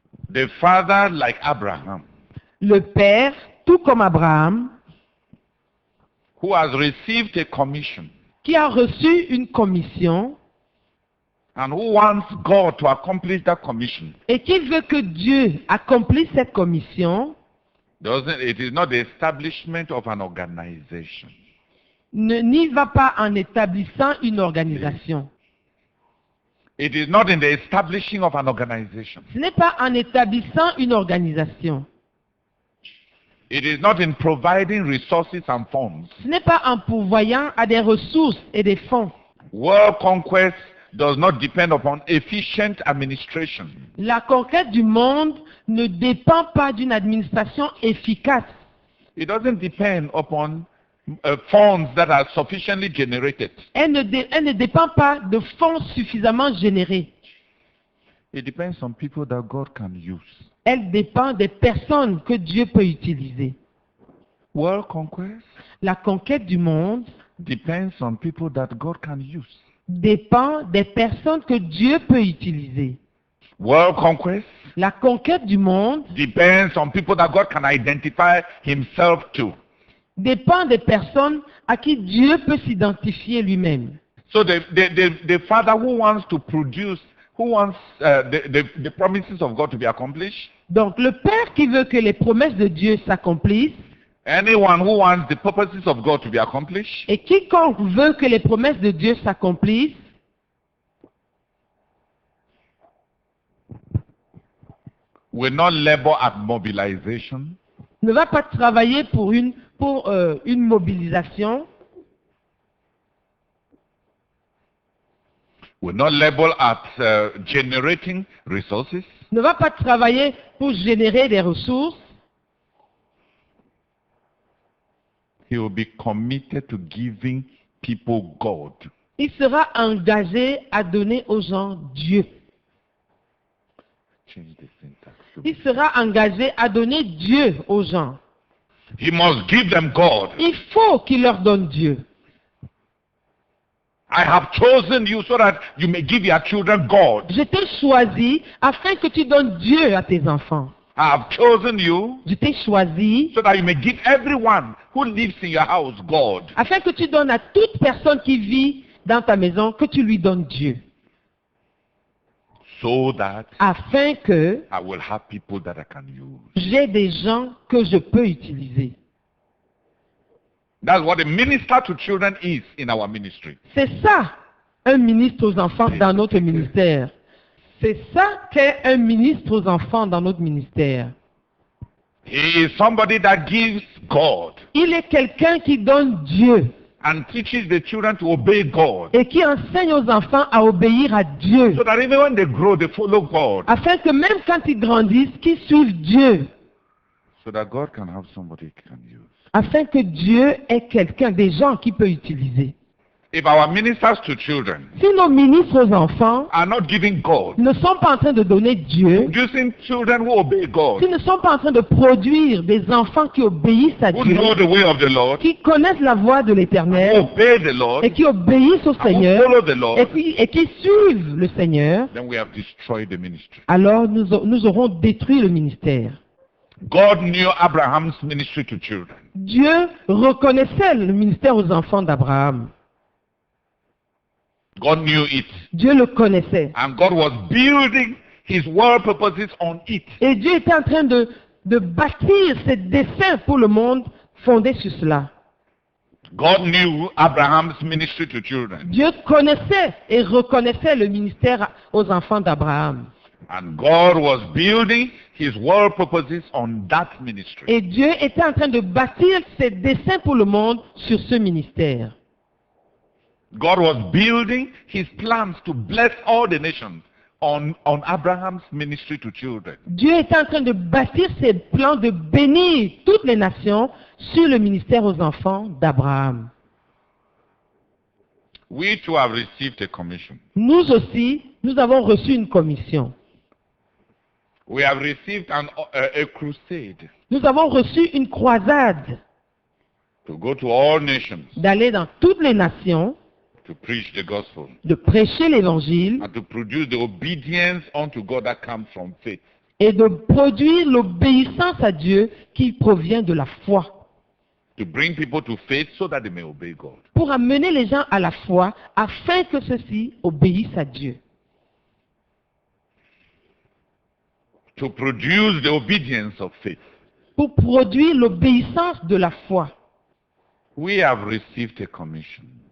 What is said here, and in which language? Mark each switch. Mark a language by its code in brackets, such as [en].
[en] The father, like Abraham, [fr] Le père, tout comme Abraham, [en] who has received a commission [fr] qui a reçu une commission [en] and who wants God to accomplish that commission, [fr] et qui veut que Dieu accomplisse cette commission, [en] it is not the establishment of an organization. [fr] n'y va pas en établissant une organisation. [en] It is not in the establishing of an organization. [fr] Ce n'est pas en établissant une organisation. [en] It is not in providing resources and funds. [fr] Ce n'est pas en pourvoyant à des ressources et des fonds. [en] World conquest does not depend upon efficient administration. [fr] La conquête du monde ne dépend pas d'une administration efficace. [en] It doesn't depend upon funds that are sufficiently generated. [fr] Elle ne dépend pas de fonds suffisamment générés. [en] It depends on people that God can use. [fr] Elle dépend des personnes que Dieu peut utiliser. [en] World conquest [fr] La conquête du monde [en] depends on people that God can use. [fr] dépend des personnes que Dieu peut utiliser. [en] World conquest [fr] La conquête du monde [en] depends on people that God can identify himself to. [fr] dépend des personnes à qui Dieu peut s'identifier lui-même. [en] So the father who wants to produce, who wants the promises of God to be accomplished, [fr] Donc le Père qui veut que les promesses de Dieu s'accomplissent, [en] anyone who wants the purposes of God to be accomplished, [fr] et quiconque veut que les promesses de Dieu s'accomplissent, [en] will not labor at mobilization, [fr] ne va pas travailler pour une mobilisation, [en] will not labor at generating resources, [fr] ne va pas travailler pour générer des ressources. [en] he will be committed to giving people God. [fr] Il sera engagé à donner aux gens Dieu. [en] Change the syntax. [fr] Il sera engagé à donner Dieu aux gens. [en] He must give them God. [fr] Il faut qu'il leur donne Dieu. [en] I have chosen you so that you may give your children God. [fr] Je t'ai choisi afin que tu donnes Dieu à tes enfants. [en] I have chosen you [fr] Je t'ai choisi [en] so that you may give everyone who lives in your house God. [fr] afin que tu donnes à toute personne qui vit dans ta maison, que tu lui donnes Dieu. [en] So that [fr] Afin que [en] I will have people that I can use. [fr] j'ai des gens que je peux utiliser. [en] That's what a minister to children is in our ministry. [fr] C'est ça, un ministre aux enfants dans notre ministère. C'est ça qu'est un ministre aux enfants dans notre ministère. [en] He is somebody that gives God [fr] Il est quelqu'un qui donne Dieu [en] and teaches the children to obey God. [fr] et qui enseigne aux enfants à obéir à Dieu. [en] So that even when they grow, they follow God. [fr] Afin que même quand ils grandissent, qu'ils suivent Dieu. [en] So that God can have somebody he can use. [fr] Afin que Dieu ait quelqu'un, des gens qu'il peut utiliser. [en] If our ministers to children [fr] Si nos ministres aux enfants [en] are not giving God, [fr] ne sont pas en train de donner Dieu, [en] producing children who obey God, [fr] s'ils ne sont pas en train de produire des enfants qui obéissent à [en] who [fr] Dieu, [en] know the way of the Lord, [fr] qui connaissent la voix de [en] who [fr] l'Éternel [en] obey the Lord, [fr] et qui obéissent au [en] and who [fr] Seigneur [en] follow the Lord, [fr] et qui suivent le Seigneur, [en] then we have destroyed the ministry. [fr] alors nous aurons détruit le ministère. [en] God knew Abraham's ministry to children. [fr] Dieu reconnaissait le ministère aux enfants d'Abraham. [en] God knew it. [fr] Dieu le connaissait. [en] And God was building his world purposes on it. [fr] Et Dieu était en train de bâtir ses desseins pour le monde fondés sur cela. [en] God knew Abraham's ministry to children. [fr] Dieu connaissait et reconnaissait le ministère aux enfants d'Abraham. [en] And God was building his world purposes on that ministry. [fr] Et Dieu était en train de bâtir ses desseins pour le monde sur ce ministère. [en] God was building his plans to bless all the nations on Abraham's ministry to children. [fr] Dieu était en train de bâtir ses plans de bénir toutes les nations sur le ministère aux enfants d'Abraham. [en] We too have received a commission. [fr] Nous aussi, nous avons reçu une commission. [en] We have received a crusade [fr] Nous avons reçu une croisade [en] to go to all nations [fr] d'aller dans toutes les nations, [en] to preach the gospel [fr] de prêcher l'évangile [en] and to produce the obedience unto God that comes from faith. [fr] et de produire l'obéissance à Dieu qui provient de la foi. [en] To bring people to faith so that they may obey God. [fr] Pour amener les gens à la foi afin que ceux-ci obéissent à Dieu. [en] To produce the obedience of faith. [fr] Pour produire l'obéissance de la foi. [en] We have received a commission.